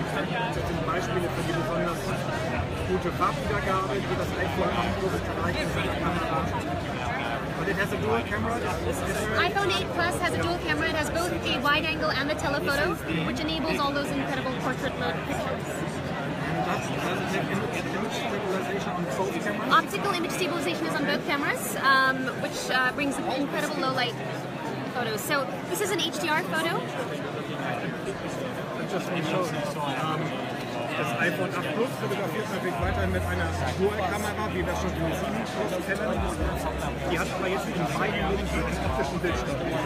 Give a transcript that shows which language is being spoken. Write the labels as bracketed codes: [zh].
[de] Das sind Beispiele für die besonders gute Farbwiedergabe, die das iPhone 8 Plus erreicht mit der Kamera. [en] But it has a dual camera. iPhone 8 Plus has a dual camera. It has both a wide angle and a telephoto, which enables all those incredible portrait mode pictures. Does it have image stabilization on both cameras? Optical image stabilization is on both cameras, which brings incredible low light photos. So this is an HDR photo. Just to show, [de] das iPhone 8 Plus fotografiert natürlich weiterhin mit einer Dual-Kamera, wie wir schon im 7 Plus kennen. Die hat aber jetzt in beiden Linsen einen optischen Bildschirm.